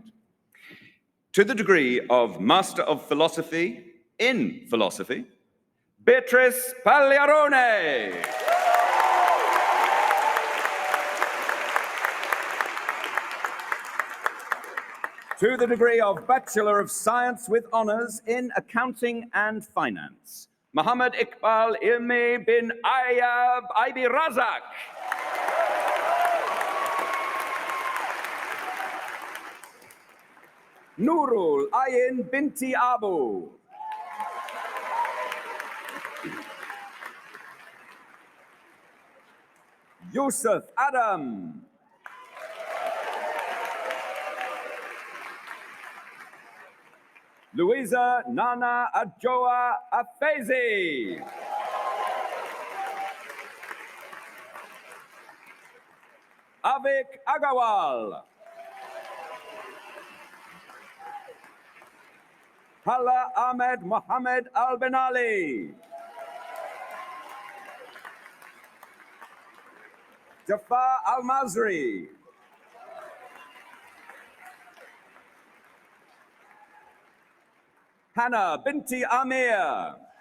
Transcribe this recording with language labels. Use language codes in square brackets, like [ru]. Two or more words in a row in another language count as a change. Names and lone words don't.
[en] To the degree of Master of Philosophy in Philosophy, Beatrice Pagliarone. To the degree of Bachelor of Science with Honors in Accounting and Finance, Muhammad Iqbal Ilmi bin Ayab Ibi Razak. Nurul Ayin Binti Abu. Yusuf Adam. Louisa Nana Adjoa Afezi. Avik Agawal. Hala Ahmed Mohammed Al-Benali. Jafar Al-Mazri. Hannah Binti Amir.